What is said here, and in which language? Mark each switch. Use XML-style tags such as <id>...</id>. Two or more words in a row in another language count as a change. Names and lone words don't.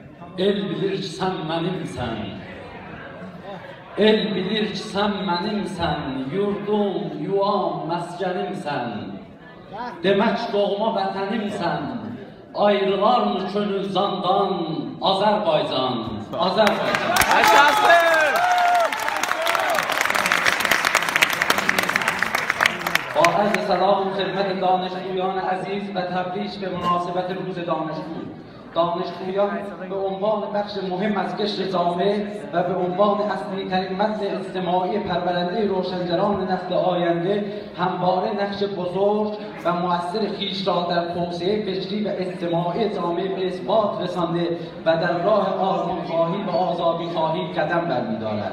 <az>El bilir ki sen benimsen, el bilir ki sen benimsen, yurdum, yuvam, meskenimsen. Demek doğma vətənimsən, ayrılar mı könül zandan, Azərbaycan, Azərbaycan. Yaşasın!</az> <fa>با عرض سلام خدمت دانشجویان عزیز و تبریک به مناسبت روز دانشجو. دانشجویان به عنوان بخش مهم از قشر جامعه و به عنوان اصلی ترین متن اجتماعی پرورنده روشنگران نسل آینده همواره نقش بزرگ و مؤثر خویش را در توسعه فکری و اجتماعی جامعه به اثبات رسانده و در راه آزادی‌خواهی و آزادی‌خواهی قدم برمی‌دارد.</fa>